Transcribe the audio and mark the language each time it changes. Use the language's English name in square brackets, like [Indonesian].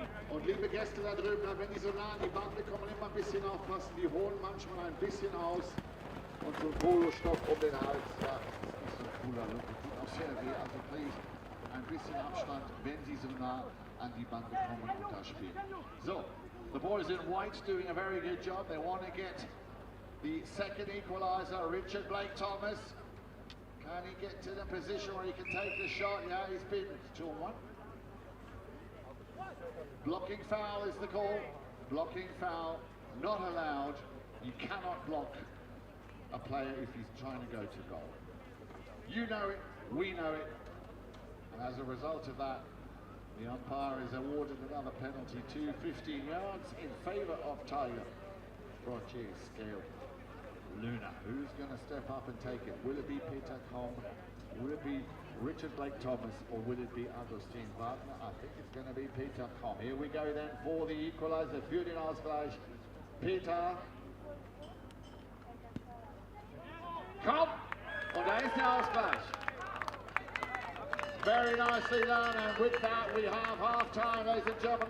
[German] Und liebe Gäste da drüben, wenn die so nah an die Bande kommen, immer ein bisschen aufpassen. Die holen manchmal ein bisschen aus. Und so ein Polo-Stoff um den Hals. Ja, das ist nicht so ein cooler Look. Das tut auch sehr weh. Also please, ein bisschen Abstand, wenn sie so nah an die Bande kommen und da spielen. [English] So, the boys in white doing a very good job. They want to get the second equalizer, Richard Blake Thomas. Can he get to the position where he can take the shot? Yeah, he's been 2-1. Blocking foul is the call. Blocking foul, not allowed. You cannot block a player if he's trying to go to goal. You know it, we know it, and as a result of that, the umpire is awarded another penalty to 15 yards in favour of Tiger. Roger Scaleluna. Who's going to step up and take it? Will it be Peter Combe? Will it be Richard Blake Thomas, or will it be Augustin Wagner? I think it's going to be Peter Combe. Here we go then for the equaliser. [German] Für den Ausgleich, Peter Komm! Und da ist der Ausgleich. [English] Very nicely done, and with that we have half-time, ladies and gentlemen.